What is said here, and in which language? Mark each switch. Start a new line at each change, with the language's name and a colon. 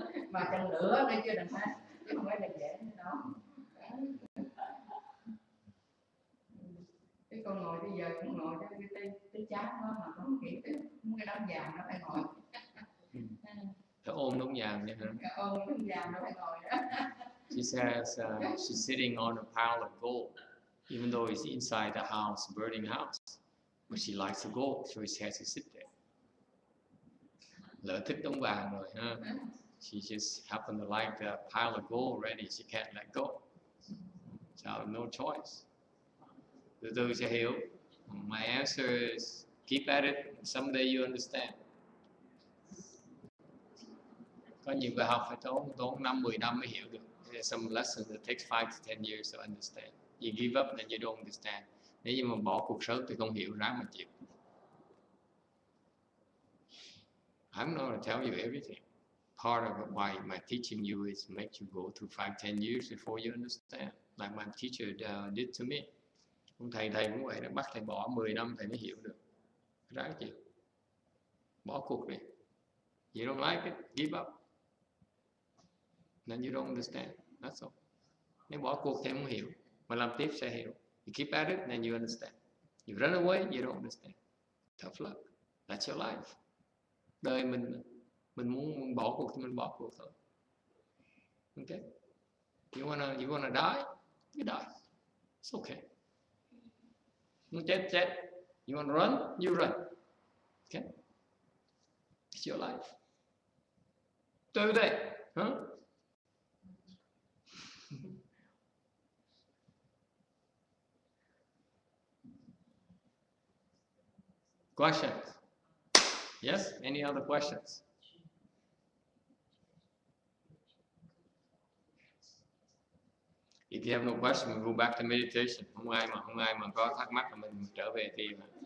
Vietnamese: Mà trong lửa nó chưa đừng hết, chứ không phải là dễ nữa đó. Cái con ngồi bây giờ cũng ngồi cho cái chán đó mà không nghĩ tới cái đống vàng nó phải ngồi. Phải ôm đống vàng vậy hả? Ôm đống vàng nó phải ngồi đó.
English: She says she's sitting on a pile of gold, even though it's inside the house, burning house. But she likes the gold, so she has to sit there.
Vietnamese: Lỡ thích đống vàng rồi ha.
English: She just happened to like the pile of gold already. She can't let go. So no choice.
Vietnamese: Từ từ sẽ hiểu.
English: My answer is keep at it. Someday you understand.
Vietnamese: Có nhiều bài học phải tốn 5-10 năm mới hiểu được.
English: Some lessons that takes 5 to 10 years to understand. You give up then you don't understand.
Vietnamese: Nếu như mà bỏ cuộc sống thì không hiểu, ráng mà chịu.
English: I'm not going to tell you everything. Part of why my teaching you is make you go through 5-10 years before you understand. Like my teacher did to me.
Vietnamese: Ông thầy cũng vậy đó, bắt thầy bỏ 10 năm thầy mới hiểu được. Ráng chịu. Bỏ cuộc đi.
English: You don't like it, give up. Then you don't understand. That's all.
Vietnamese: Nếu bỏ cuộc thì không hiểu, mà làm tiếp sẽ hiểu.
English: You keep at it, then you understand. You run away, you don't understand. Tough luck. That's your life.
Vietnamese: Đời mình muốn bỏ cuộc thì mình bỏ cuộc thôi.
English: Okay? You wanna die? You die. It's okay.
Vietnamese: Muốn chết.
English: You wanna run? You run. Okay? It's your life.
Vietnamese: Từ đây,
English: Questions? Yes? Any other questions? If you have no question, we go back to meditation.
Vietnamese: Không ai mà có thắc mắc là mình trở về thiền.